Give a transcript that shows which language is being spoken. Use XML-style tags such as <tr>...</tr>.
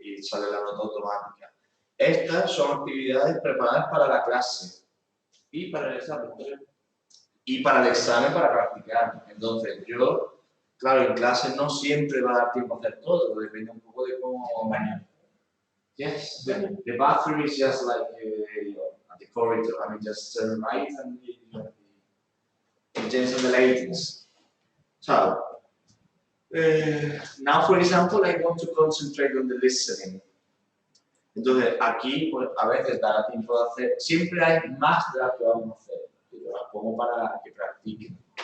<es>Y sale la nota automática. Estas son actividades preparadas para la clase y para el examen. y para el examen para practicar. Entonces, yo, claro, en clase no siempre va a dar tiempo a hacer todo, depende un poco de cómo mañana.</es> <en>Yes, the bathroom is just like at the corridor. I mean, just turn right and the gents and the ladies. So, now, for example, I want to concentrate on the listening.</en> <es>Entonces, aquí, pues, a veces dará tiempo de hacer, siempre hay más de las que vamos a hacer, yo las pongo para que practiquen.</es>